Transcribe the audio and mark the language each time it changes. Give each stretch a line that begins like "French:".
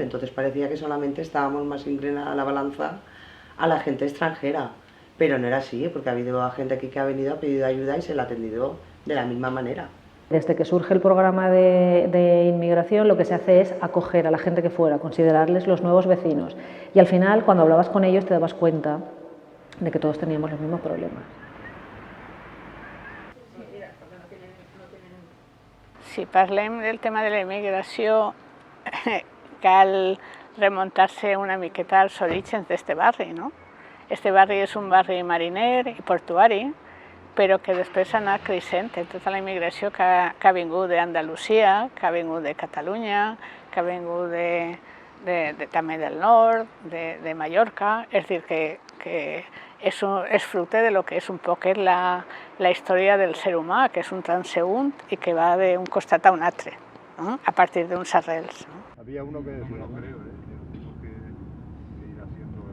Spanish: Entonces parecía que solamente estábamos más inclinados a la balanza a la gente extranjera, pero no era así, porque ha habido gente aquí que ha venido, ha pedido ayuda y se la ha atendido de la misma manera. Desde que surge el programa de inmigración, lo que se hace es acoger a la gente que fuera, considerarles los nuevos vecinos. Y al final, cuando hablabas con ellos, te dabas cuenta de que todos teníamos los mismos problemas.
Catalan: Si parlem del tema de la immigració, cal remuntar-se una miqueta als orígens d'este barri, no? Este barri és un barri mariner i portuari, però que després ha anat creixent en tota la immigració que ha vingut d'Andalusia, que ha vingut de Catalunya, que ha vingut també del nord, de Mallorca, és a dir, que és fruit de lo que és un poc la història del ser humà, que és un transeünt i que va d'un costat a un altre, a partir d'uns arrels.
Spanish: Había uno que decía, creo, que ir haciendo...